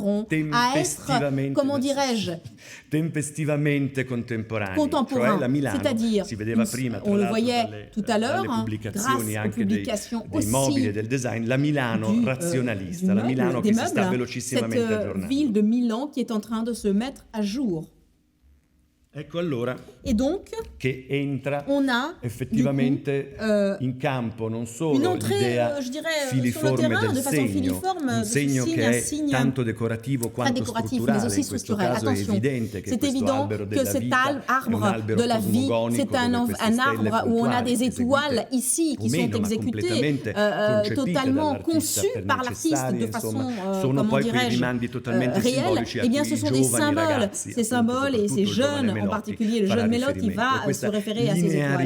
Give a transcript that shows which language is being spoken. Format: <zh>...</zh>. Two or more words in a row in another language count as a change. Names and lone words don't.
<it>tempestivamente contemporanei, cioè la Milano, si vedeva prima, tra l'altro, dalle pubblicazioni anche dei mobili e del design, la Milano razionalista, la Milano che si sta velocissimamente aggiornando.</it> <fr>Cette ville de Milan qui est en train de se mettre à jour.</fr> <it>Ecco allora</it> <fr>et donc,</fr> <it>che entra effettivamente in campo non solo l'idea filiforme del segno, un segno che è tanto decorativo quanto strutturale, in questo caso è evidente che questo albero della vita è un albero cosmogonico,</it> <fr>c'est un arbre où on a des étoiles ici qui sont exécutées totalement conçues par l'artiste de façon, comment dirais-je, réelle. Eh bien, ce sont des symboles, ces symboles et ces jeunes en particulier, le jeune Melotti va se référer à ces étoiles.</fr>